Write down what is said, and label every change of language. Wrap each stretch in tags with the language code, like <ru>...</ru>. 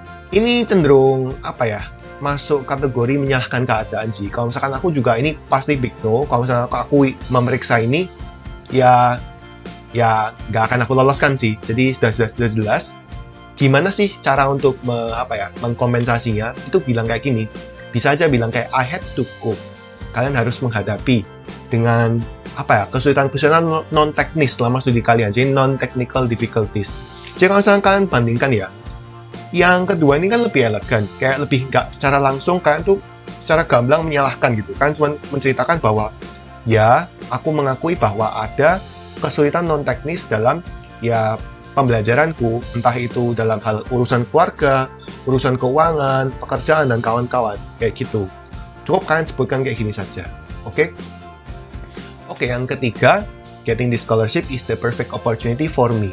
<id>Ini cenderung masuk kategori menyalahkan keadaan sih. Kalau misalkan aku juga ini pasti</id> <en>big no.</en> <id>Kalau misalkan aku memeriksa ini ya nggak akan aku loloskan sih. Jadi sudah jelas gimana sih cara untuk mengkompensasinya. Itu bilang kayak gini, bisa aja bilang kayak</id> <en>I had to cope.</en> <id>Kalian harus menghadapi dengan kesulitan-kesulitan non teknis selama studi kalian, jadi</id> <en>non technical difficulties.</en> <id>Jadi kalau misalnya kalian bandingkan ya, yang kedua ini kan lebih elegan, kayak lebih nggak secara langsung kalian tuh secara gamblang menyalahkan gitu kan, cuma menceritakan bahwa ya aku mengakui bahwa ada kesulitan non teknis dalam ya pembelajaranku, entah itu dalam hal urusan keluarga, urusan keuangan, pekerjaan, dan kawan-kawan, kayak gitu. Cukup kalian sebutkan kayak gini saja, oke? Oke, yang ketiga,</id> <en>getting this scholarship is the perfect opportunity for me.</en>